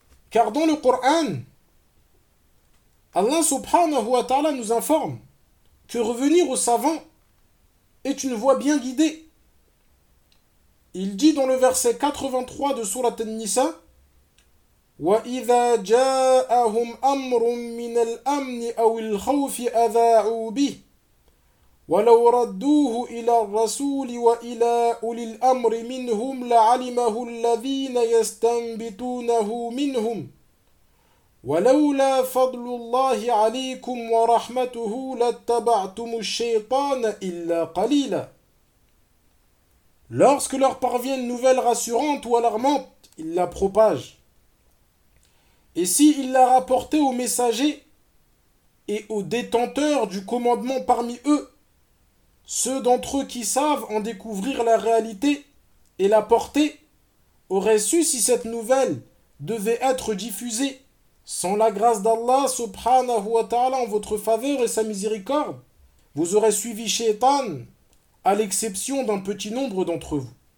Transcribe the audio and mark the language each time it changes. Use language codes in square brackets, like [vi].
[fr] Car dans le Coran, Allah subhanahu wa ta'ala nous informe que revenir aux savants est une voie bien guidée. Il dit dans le verset 83 de sourate An-Nisa: [ar] وإذا جاءهم أمر من الأمن أو الخوف أذاعوا به ولو ردوه إلى الرسول وإلى أولي الأمر منهم لعلمه الذين يستنبطونه منهم ولولا فضل الله عليكم ورحمته لاتبعتم الشيطان إلا قليلا. [fr] Lorsque leur parvient une nouvelle rassurante ou alarmante, ils la propagent. Et s'ils la rapportaient aux messagers et aux détenteurs du commandement parmi eux, ceux d'entre eux qui savent en découvrir la réalité et la porter auraient su si cette nouvelle devait être diffusée sans la grâce d'Allah subhanahu wa ta'ala en votre faveur et sa miséricorde, vous aurez suivi Shaitan à l'exception d'un petit nombre d'entre vous.